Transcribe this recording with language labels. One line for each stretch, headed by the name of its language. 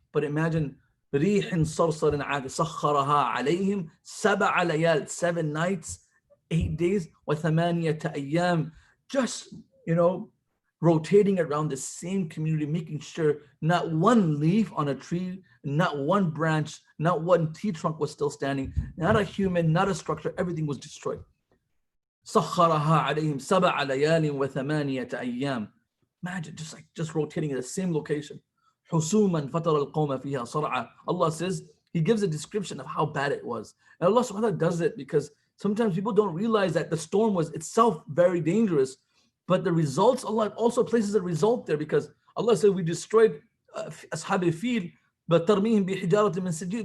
English: But imagine
Arabic: ريح صرصر عاد سخرها عليهم 7 ليال,
English: 7 nights, 8 days,
Arabic: وثمانية أيام,
English: just rotating around the same community, making sure not one leaf on a tree, not one branch, not one tree trunk was still standing, not a human, not a structure, everything was destroyed.
Arabic: سخرها عليهم 7 ليال وثمانية أيام.
English: Imagine just rotating in the same location.
Arabic: حسوما فترى القوم فيها صرعى.
English: Allah says, He gives a description of how bad it was. And Allah subhanahu wa ta'ala does it because sometimes people don't realize that the storm was itself very dangerous, but the results, Allah also places a result there, because Allah said we destroyed Ashab al-Fil, but
Arabic: ترميهم بحجارة من سجيل.